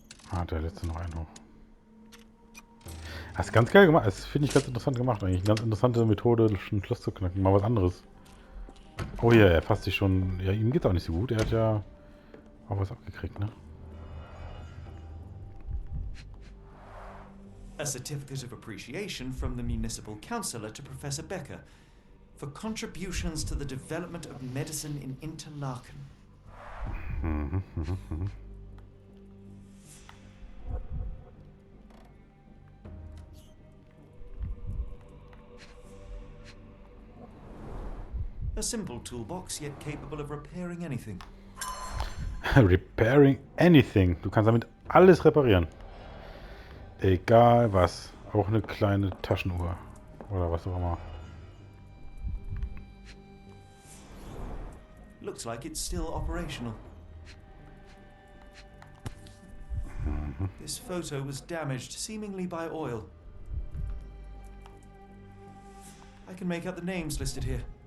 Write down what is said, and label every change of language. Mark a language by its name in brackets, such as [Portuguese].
[German] Ah, der letzte noch einen hoch. Das ist ganz geil gemacht. Das finde ich ganz interessant gemacht eigentlich. Eine ganz interessante Methode, ein Schloss zu knacken. Mal was anderes. Oh ja, er fasst sich schon. Ja, ihm geht's auch nicht so gut. Er hat ja auch was abgekriegt, ne? [English] A certificate of appreciation from the municipal councillor to Professor Becker for contributions to the development of medicine in Interlaken. A simple toolbox, yet capable of repairing anything. Repairing anything. [German] Du kannst damit alles reparieren. Egal was. Auch eine kleine Taschenuhr. Oder was auch immer. [English] Looks like it's still operational. This photo was damaged, seemingly by oil. I can make out the names listed here.